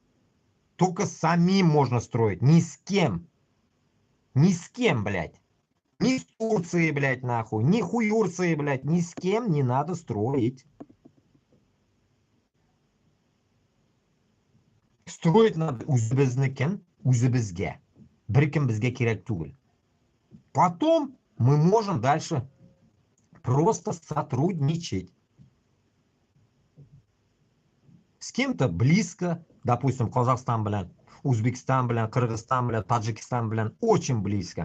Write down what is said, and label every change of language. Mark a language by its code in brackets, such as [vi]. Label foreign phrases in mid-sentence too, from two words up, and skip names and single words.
[ru] Только самим можно строить. Ни с кем. Ни с кем, блядь. Ни с Турцией, блядь, нахуй. Ни хуюрцией, блядь. Ни с кем не надо строить. Строить надо [tt] үзебезнекен, үзебезге. Беркем безге керек түгел. [ru] Потом мы можем дальше просто сотрудничать. С кем-то близко, допустим, Казахстан, блин, Узбекистан, блин, Кыргызстан, блин, Таджикистан, блин, очень близко.